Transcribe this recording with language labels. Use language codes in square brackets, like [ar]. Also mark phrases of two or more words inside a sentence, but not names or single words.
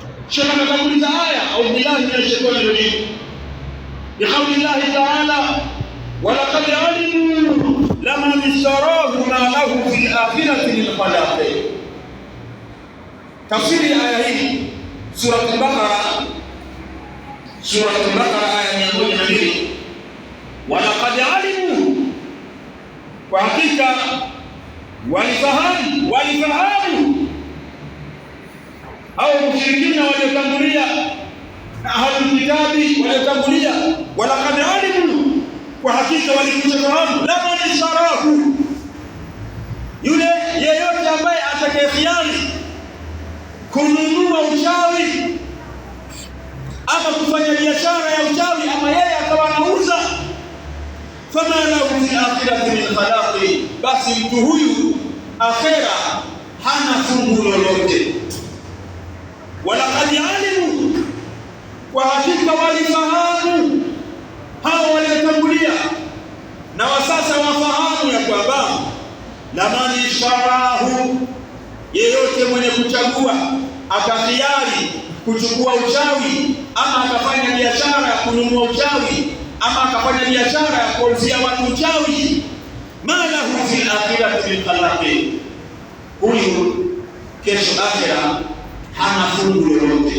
[ar] شيخ نقول آية أو بالله من الشيطان الرجيم بقول الله تعالى ولقد علموا لمن اشتراه ما له في الآخرة من خلاق. تفسير الآية هي سورة البقرة آية 102. ولقد علموا وحقيقة [sw] walifahamu au mushrikina waliotangulia na [ar] أهل الكتاب [sw] waliotangulia, [ar] ولقد علموا, [sw] kwa hakika walikufahamu, [ar] لمن اشتراه, [sw] yule yeyote ambaye atakayekhiari kununua uchawi ama kufanya biashara ya uchawi, ama yeye akawa anauza, [ar] فما له في الآخرة من خلاق, [sw] basi mtu huyu akhera hana fungu lolote. [ar] ولقد علموا, [sw] kwa hakika walifahamu hao waliotangulia na wasasa wafahamu ya kwamba [ar] لمن اشتراه, [sw] yeyote mwenye kuchagua akakhiari kuchukua uchawi ama akafanya biashara ya kununua uchawi ama akafanya biashara ya kuuzia watu uchawi, [ar] ما له في الآخرة من خلاق, [sw] huyu kesho akhira hana fungu lolote.